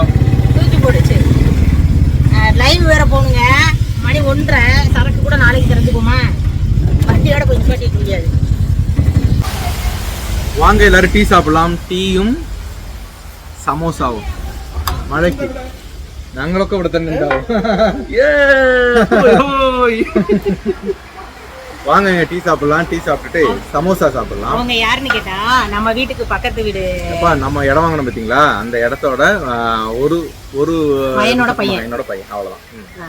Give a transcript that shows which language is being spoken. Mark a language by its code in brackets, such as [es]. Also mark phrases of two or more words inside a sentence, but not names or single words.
[ta] தூக்கி போடுச்சு. லைவ் வேற போனுங்க, மணி 1:30. சரக்கு கூட நாளைக்கு திறந்துக்குமா, வண்டியோட போய் நிப்பாட்டிக்க முடியாது. வாங்க எல்லாரும் டீ சாப்பிடலாம். டீயும் சமோசாவும் மழைக்கு [ml] ഞങ്ങളൊക്കെ ഇവിടെ തന്നെ ഉണ്ടാവും. [ta] வாங்க டீ சாப்பிடலாம். டீ சாப்பிட்டுட்டு சமோசா சாப்பிடலாம். அவங்க யாருன்னு கேட்டா, நம்ம வீட்டுக்கு பக்கத்து வீடு. அப்பா நம்ம இடம் வாங்கணும் பாத்தீங்களா, அந்த இடத்தோட ஒரு ஒரு பையனோட பையன். அவ்வளவுதான்.